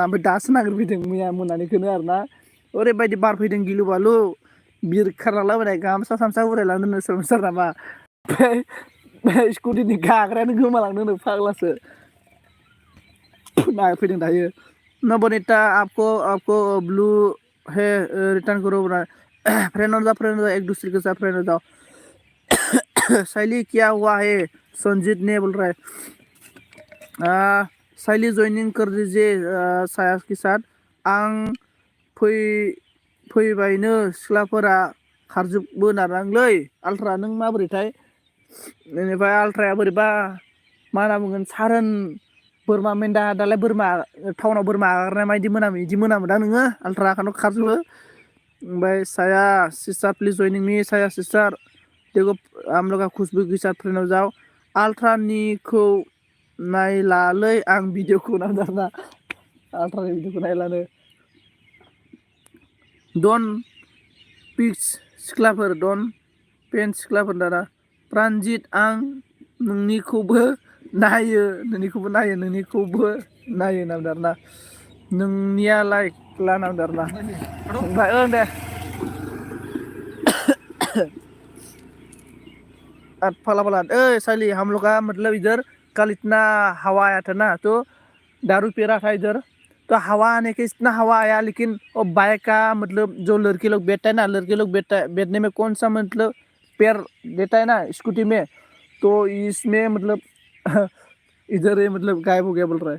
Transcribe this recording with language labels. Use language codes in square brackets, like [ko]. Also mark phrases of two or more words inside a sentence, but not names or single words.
[brx] ओमफ्राय दासो नागिरफैदों मैया मोनानिखौनो आरोना। ओरैबायदि बार फैदों गिलु बालु, बिरखारलांलाबायनाय गामसा थामसा उरायलांदोंनो सोरबा नामा। ओमफ्राय स्कुटिनि गाग्रायानो गोमालांदोंनो फाग्लासो। नागिरफैदों दायो। [hi] नबनीता आपको ब्लू है रिटर्न करो फ्रेंड हो जाओ एक दूसरे के साथ फ्रेंड हो जाओ। शैली क्या हुआ है? संजीत ने बोल रहा है शैली ज्वाइनिंग कर दीजिए साया के साथ। [brx] आं फैबायनो सिख्लाफोरा खारजोबो नालांलै। आल्ट्रा नों माबोरैथाय? बेनिफ्राय आल्ट्राया बोरैबा मा होनना बुंगोन सारोन बोरमा मेन्दा दालाय बोरमा टाउनाव बोरमा आगारनाय मायदि मोनामो बिदि मोनामोदां नोङो आल्ट्रा खारजोबो। [en] omphrai Saya sister please joining me Saya sister. [hi] देखो हम लोग का खुशबू के साथ फ्रेंड हो जाओ। [brx] आल्ट्रानिखौ नायलालै आं भिडिअखौ नांदारना। आल्ट्रानि भिडिअखौ नायलानो। डन पिक्स सिख्लाफोर डन पेन सिख्लाफोर दाना। प्रानजित आं नोंनिखौबो नायो होनना बुंदों आरोना। नोंनिया लाइक लाना बुंदों आरोना। [hi] ओमफ्राय ओं दे फला फला साली हम लोग का मतलब इधर कल इतना हवा आया था ना, तो दारू पी रहा था इधर, तो हवा आने के इतना हवा आया, लेकिन वो बाइक का मतलब जो लड़के लोग बैठता है ना, लड़के लोग बैठने में कौन सा मतलब पैर देता है ना स्कूटी में, तो इसमें मतलब इधर ये मतलब गायब हो गया बोल रहा है।